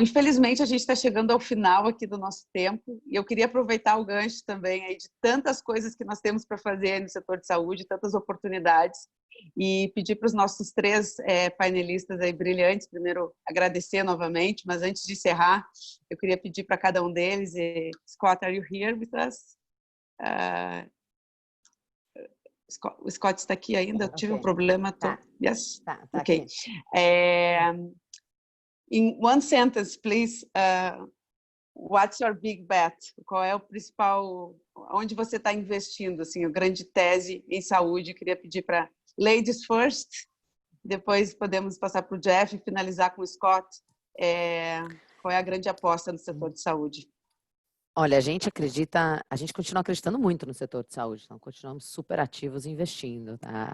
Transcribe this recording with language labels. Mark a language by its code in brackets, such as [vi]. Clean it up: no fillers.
[pt] Infelizmente, a gente está chegando ao final aqui do nosso tempo e eu queria aproveitar o gancho também aí de tantas coisas que nós temos para fazer no setor de saúde, tantas oportunidades, e pedir para os nossos três painelistas aí brilhantes, primeiro agradecer novamente, mas antes de encerrar, eu queria pedir para cada um deles, [en] Scott, are you here with us? [pt] O Scott está aqui ainda, eu tive um problema. [en] Yes? [pt] Tá ok. Aqui. [en] In one sentence, please, what's your big bet? [pt] Qual é o principal, onde você está investindo, assim, a grande tese em saúde? Queria pedir para [en] ladies first, [pt] depois podemos passar para o Jeff e finalizar com o Scott. Qual é a grande aposta no setor de saúde? Olha, a gente continua acreditando muito no setor de saúde, então continuamos super ativos investindo, tá?